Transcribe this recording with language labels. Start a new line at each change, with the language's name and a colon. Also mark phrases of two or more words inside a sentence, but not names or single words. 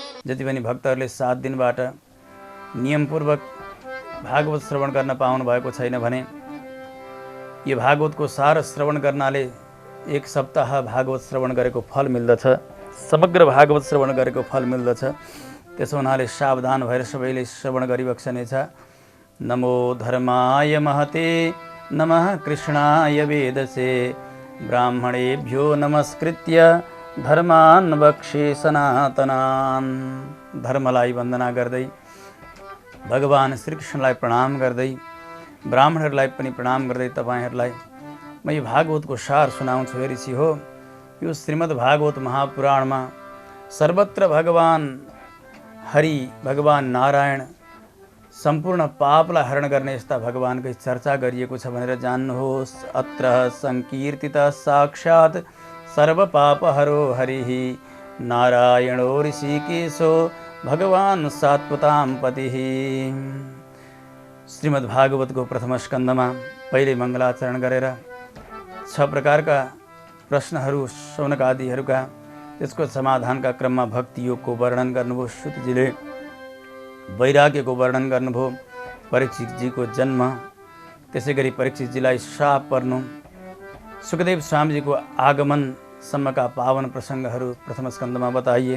Nepali: जति पनि भक्तहरूले 7 दिनबाट नियमपूर्वक भागवत श्रवण गर्न पाउनु भएको छैन भने यो भागवतको सार श्रवण गर्नाले 1 सप्ताह भागवत श्रवण गरेको फल मिल्दछ, समग्र भागवत श्रवण गरेको फल मिल्दछ। त्यसो हुनाले सावधान भएर सबैले श्रवण गरिबक्सनेछ।
Sanskrit: नमो धर्माय महते नमः कृष्णाय वेदसे ब्राह्मणेभ्यो नमस्कृत्य धर्मान् वक्षे सनातनान्।
Nepali: धर्मलाई वन्दना गर्दै भगवान श्रीकृष्णलाई प्रणाम गर्दै ब्राह्मणहरूलाई पनि प्रणाम गर्दै तपाईहरूलाई म यो भागवतको सार सुनाउँछु। हे ऋषि हो, यो श्रीमद् भागवत महापुराणमा सर्वत्र भगवान हरि, भगवान नारायण सम्पूर्ण पापलाई हरण गर्ने यस्ता भगवानकै चर्चा गरिएको छ भनेर जान्नुहोस्।
Sanskrit: अत्र संकीर्तितः साक्षात् सर्वपापहरो हरिः नारायणो ऋषिकेशो भगवान सात्वतां पतिः।
Nepali: श्रीमद् भागवतको प्रथम स्कन्धमा पहिले मङ्गलाचरण गरेर 6 प्रकारका प्रश्नहरू शौनक आदिहरूका त्यसको समाधानका क्रममा भक्ति योगको वर्णन गर्नुभयो। श्रुतिजीले वैराग्यको वर्णन गर्नुभयो। परीक्षितजीको जन्म, त्यसै गरी परीक्षितजीलाई श्राप पर्नु, सुखदेव स्वामीजीको आगमनसम्मका पावन प्रसङ्गहरू प्रथम स्कन्धमा बताइए।